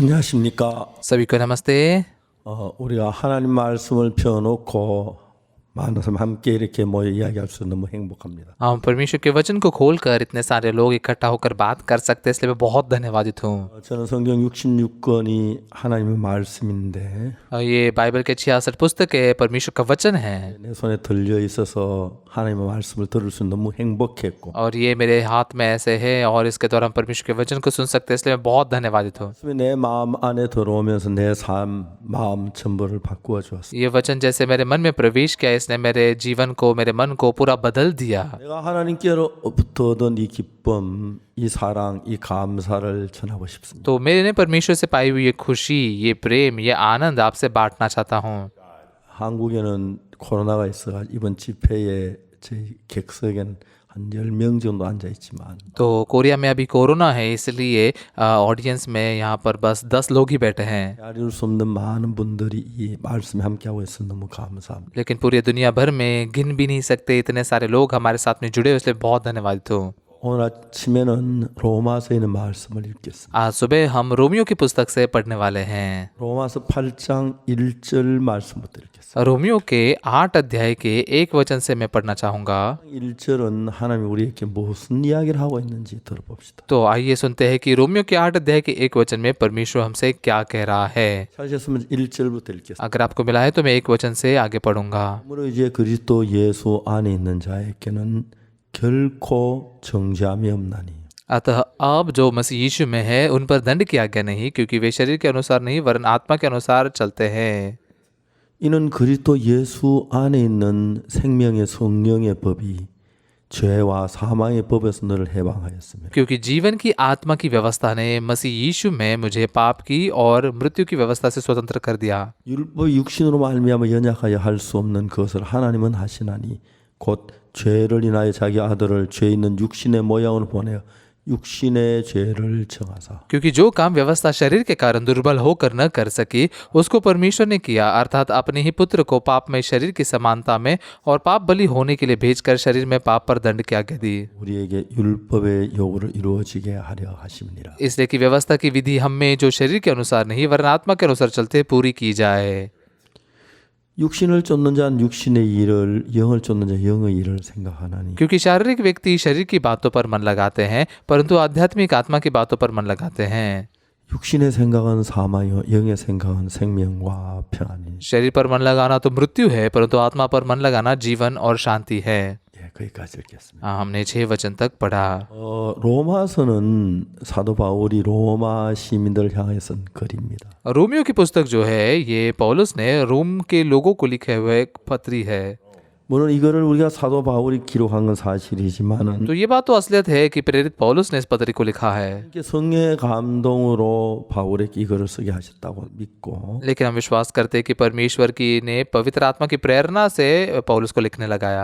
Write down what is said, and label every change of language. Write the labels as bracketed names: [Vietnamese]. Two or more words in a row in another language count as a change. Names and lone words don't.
[Korean] 안녕하십니까? [Hindi] सभी को नमस्ते। [Korean] 우리가 하나님 말씀을 펴놓고 많은 사람 함께 이렇게 모여 이야기할 수 너무 행복합니다. [Hindi] हम परमेश्वर के वचन को खोलकर इतने सारे लोग इकट्ठा होकर बात कर सकते हैं, इसलिए मैं बहुत धन्यवादित हूँ। [Korean] 저는 성경 66권이 하나님의 말씀인데 [Hindi] ये बाइबल के 66 पुस्तक है, परमेश्वर का वचन है [Korean] 내 손에 들려 있어서 하나님의 말씀을 들을 수 너무 행복했고 [Hindi] और ये मेरे हाथ में ऐसे है और इसके द्वारा हम परमेश्वर के वचन को सुन सकते हैं, इसलिए मैं बहुत धन्यवादित हूँ। [Korean] 말씀이 내 마음 안에 들어오면서 내 삶, 마음 전부를 바꾸어 주었습니다. [Hindi] ये वचन जैसे मेरे मन में प्रवेश किया, इसने मेरे जीवन को, मेरे मन को पूरा बदल दिया। [Korean] 내가 하나님께로부터 얻은 이 기쁨, 이 사랑, 이 감사를 전하고 싶습니다. [Hindi] तो मैंने परमेश्वर से पाई हुई ये खुशी, ये प्रेम, ये आनंद आपसे बांटना चाहता हूँ। [Korean] 한국에는 코로나가 있어가 이번 집회에 저희 객석에는 한 10명 정도 앉아 있지만 [Hindi] तो कोरिया में अभी कोरोना है, इसलिए ऑडियंस में यहाँ पर बस 10 लोग ही बैठे हैं, [Korean] 알릴 수 없는 많은 분들이 이 말씀에 함께하고 있어서 너무 감사합니다. [Hindi] लेकिन पूरी दुनिया भर में गिन भी नहीं सकते इतने सारे लोग हमारे साथ में जुड़े हुए, इसलिए बहुत धन्यवादित हूँ। [Korean] 오늘 아침에는 로마서에 있는 말씀을 읽겠습니다. [Hindi] आज सुबह हम रोमियो की पुस्तक से पढ़ने वाले हैं। [Korean] 로마서 8장 1절 말씀부터 읽겠습니다. [Hindi] रोमियो के 8 अध्याय के 1 वचन से मैं पढ़ना चाहूँगा। [Korean] 1절은 하나님이 우리에게 무슨 이야기를 하고 있는지 들어봅시다. [Hindi] तो आइए सुनते हैं कि रोमियो के 8 अध्याय के 1 वचन में परमेश्वर हमसे क्या कह रहा है। [Korean] 찾으셨으면 1절부터 읽겠습니다. [Hindi] अगर आपको मिला है तो मैं 1 वचन से आगे पढ़ूंगा। [Korean] 그러므로 이제 그리스도 예수 안에 있는 자에게는 결코 정죄함이 없나니 [Hindi] अतः अब जो मसीह यीशु में है उन पर दंड की आज्ञा नहीं, क्योंकि वे शरीर के अनुसार नहीं वरन आत्मा के अनुसार चलते हैं। [Korean] 이는 그리스도 예수 안에 있는 생명의 성령의 법이 죄와 사망의 법에서 너를 해방하였습니다. [Hindi] क्योंकि जीवन की आत्मा की व्यवस्था ने मसीह यीशु में मुझे पाप की और मृत्यु की व्यवस्था से स्वतंत्र कर दिया। [Korean] 율법 육신으로 말미암아 연약하여 할 수 없는 것을 하나님은 하시나니 곧 죄를 인하여 자기 아들을 죄 있는 육신의 모양을 보내어 육신의 죄를 정하사 [Hindi] क्योंकि जो काम व्यवस्था शरीर के कारण दुर्बल होकर न कर सकी उसको परमेश्वर ने किया, अर्थात अपने ही पुत्र को पाप में शरीर की समानता में और पाप बलि होने के लिए भेजकर शरीर में पाप पर दंड की आज्ञा दी, [Korean] 우리에게 율법의 요구를 이루어지게 하려 하심이니라. [Hindi] इसलिए कि व्यवस्था की विधि हम में जो शरीर के अनुसार नहीं वरन आत्मा के अनुसार चलते पूरी की जाए। [Korean] 육신을 쫓는 자는 육신의 일을 영을 쫓는 자 영의 일을 생각하나니 [Hindi] क्योंकि शारीरिक व्यक्ति शरीर की बातों पर मन लगाते हैं, परंतु आध्यात्मिक आत्मा की बातों पर मन लगाते हैं। [Korean] 육신의 생각은 सामा요 영의 생각은 생명과 평안이니. [Hindi] शरीर पर मन लगाना तो मृत्यु है, परंतु आत्मा पर मन लगाना जीवन और शांति है। [Korean] 예, 거기까지 읽겠습니다. [Hindi] हमने 6 वचन तक पढ़ा। [Korean] 로마서는 사도 바울이 로마 시민들을 향해 쓴 글입니다. [Hindi] रोमियो की पुस्तक जो है ये पौलुस ने रोम के लोगों को लिखे हुए एक पत्री है। [Korean] 물론 이거를 우리가 사도 바울이 기록한 건 사실이지만은 [Hindi] तो ये बात तो असलियत है कि प्रेरित पौलुस ने इस पत्री को लिखा है, [Korean] 이렇게 성령의 감동으로 바울에게 이거를 쓰게 하셨다고 믿고 [Hindi] लेकिन हम विश्वास करते हैं कि परमेश्वर की ने पवित्र आत्मा की प्रेरणा से पौलुस को लिखने लगाया।